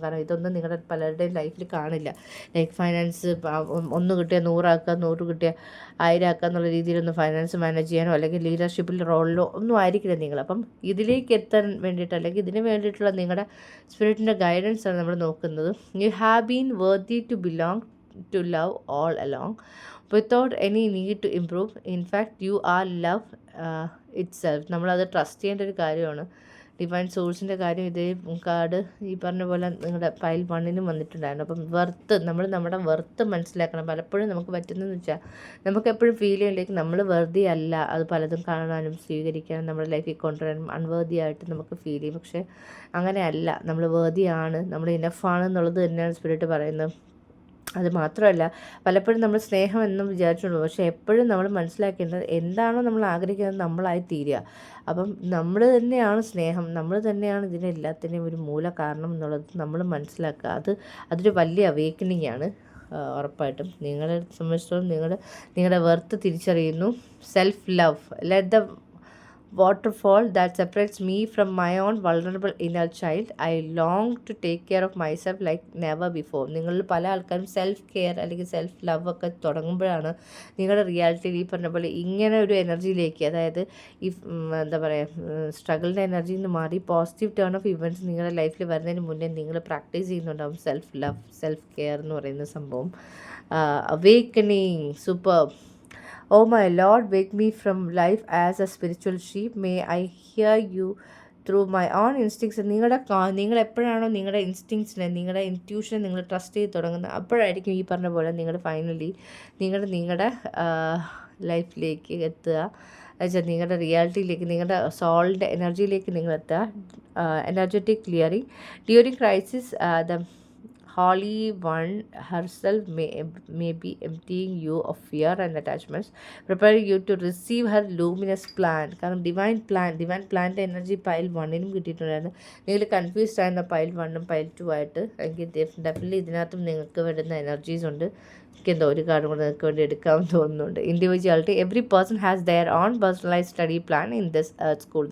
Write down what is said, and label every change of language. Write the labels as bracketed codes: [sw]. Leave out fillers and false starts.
[ml] കാരണം ഇതൊന്നും നിങ്ങളുടെ പലരുടെയും ലൈഫിൽ കാണില്ല. ലൈക്ക് ഫൈനാൻസ് 1 കിട്ടിയാൽ 100 ആക്കുക, 100 കിട്ടിയാൽ 1000 ആക്കുക എന്നുള്ള രീതിയിലൊന്നും ഫൈനാൻസ് മാനേജ് ചെയ്യാനോ അല്ലെങ്കിൽ ലീഡർഷിപ്പിൽ റോളിലോ ഒന്നും ആയിരിക്കില്ല നിങ്ങൾ. അപ്പം ഇതിലേക്ക് എത്താൻ വേണ്ടിയിട്ട് അല്ലെങ്കിൽ ഇതിന് വേണ്ടിയിട്ടുള്ള നിങ്ങളുടെ സ്പിരിറ്റിൻ്റെ ഗൈഡൻസ് ആണ് നമ്മൾ നോക്കുന്നത്. [en] You have been worthy to belong to love all along without any need to improve. In fact, you are love itself. [ml] നമ്മളത് ട്രസ്റ്റ് ചെയ്യേണ്ട ഒരു കാര്യമാണ്. ഡിവൈൻ സോഴ്സിൻ്റെ കാര്യം ഇതേ കാർഡ് ഈ പറഞ്ഞ പോലെ നിങ്ങളുടെ പൈൽ 1 വന്നിട്ടുണ്ടായിരുന്നു. അപ്പം നമ്മുടെ വെർത്ത് മനസ്സിലാക്കണം. പലപ്പോഴും നമുക്ക് പറ്റുന്നതെന്ന് വെച്ചാൽ നമുക്ക് എപ്പോഴും ഫീൽ ചെയ്യിലേക്ക് നമ്മൾ വെറുതെ അല്ല, അത് പലതും കാണാനും സ്വീകരിക്കാനും നമ്മുടെ ലൈഫിൽ കൊണ്ടുവരാനും അൺവേർതി ആയിട്ട് നമുക്ക് ഫീൽ ചെയ്യും. പക്ഷേ അങ്ങനെയല്ല, നമ്മൾ വേർതിയാണ്, നമ്മൾ ഇനഫാണ് എന്നുള്ളത് തന്നെയാണ് സ്പിരിറ്റ് പറയുന്നത്. അത് മാത്രമല്ല, പലപ്പോഴും നമ്മൾ സ്നേഹം എന്നും വിചാരിച്ചുള്ളൂ, പക്ഷേ എപ്പോഴും നമ്മൾ മനസ്സിലാക്കേണ്ടത് എന്താണോ നമ്മൾ ആഗ്രഹിക്കുന്നത് നമ്മളായി തീരുക. അപ്പം നമ്മൾ തന്നെയാണ് സ്നേഹം, നമ്മൾ തന്നെയാണ് ഇതിനെല്ലാത്തിൻ്റെയും ഒരു മൂല കാരണം എന്നുള്ളത് നമ്മൾ മനസ്സിലാക്കുക. അതൊരു വലിയ അവേക്കനിങ് ആണ്. ഉറപ്പായിട്ടും നിങ്ങളെ സംബന്ധിച്ചിടത്തോളം നിങ്ങളുടെ വെർത്ത് തിരിച്ചറിയുന്നു. [en] Self love, let the waterfall that separates me from my own vulnerable inner child. I long to take care of myself like never before. [ml] നിങ്ങളിൽ പല ആൾക്കാരും സെൽഫ് കെയർ അല്ലെങ്കിൽ സെൽഫ് ലവ് ഒക്കെ തുടങ്ങുമ്പോഴാണ് നിങ്ങളുടെ റിയാലിറ്റിയിൽ ഈ പറഞ്ഞ പോലെ ഇങ്ങനെ ഒരു എനർജിയിലേക്ക്, അതായത് ഈ എന്താ പറയുക, സ്ട്രഗിളിൻ്റെ എനർജിയിൽ നിന്ന് മാറി [en] positive turn of events [ml] നിങ്ങളുടെ ലൈഫിൽ വരുന്നതിന് മുന്നേ നിങ്ങൾ പ്രാക്ടീസ് ചെയ്യുന്നുണ്ടാവും സെൽഫ് ലവ്, സെൽഫ് കെയർ എന്ന് പറയുന്ന സംഭവം. [en] Awakening, super. Oh my Lord, wake me from life as a spiritual sheep. May I hear you through my own instincts. [ml] നിങ്ങൾ എപ്പോഴാണോ നിങ്ങളുടെ ഇൻസ്റ്റിങ്സിനെ, നിങ്ങളുടെ ഇൻറ്റ്യൂഷനെ നിങ്ങൾ ട്രസ്റ്റ് ചെയ്ത് തുടങ്ങുന്നത്, അപ്പോഴായിരിക്കും ഈ പറഞ്ഞ പോലെ നിങ്ങൾ ഫൈനലി നിങ്ങളുടെ ലൈഫിലേക്ക് എത്തുക. എന്നുവെച്ചാൽ നിങ്ങളുടെ റിയാലിറ്റിയിലേക്ക്, നിങ്ങളുടെ സോളിൻ്റെ എനർജിയിലേക്ക് നിങ്ങൾ എത്തുക. [en] Energetic clearing during crisis. The Holy One herself may be emptying you of fear and attachments, preparing you to receive her luminous plan. [ml] കാരണം ഡിവൈൻ പ്ലാൻ്റെ എനർജി പൈൽ 1 കിട്ടിയിട്ടുണ്ടായിരുന്നു. നിങ്ങൾ കൺഫ്യൂസ്ഡ് ആയിരുന്ന പൈൽ 1 പൈൽ 2 ആയിട്ട്, എനിക്ക് ഡെഫിനറ്റ്ലി ഇതിനകത്തും നിങ്ങൾക്ക് വരുന്ന എനർജീസ് ഉണ്ട്. എനിക്കെന്തോ ഒരു കാർഡും കൂടെ നിങ്ങൾക്ക് വേണ്ടി എടുക്കാമെന്ന് തോന്നുന്നുണ്ട്. [en] Individuality, every person has their own personalise study plan in this school.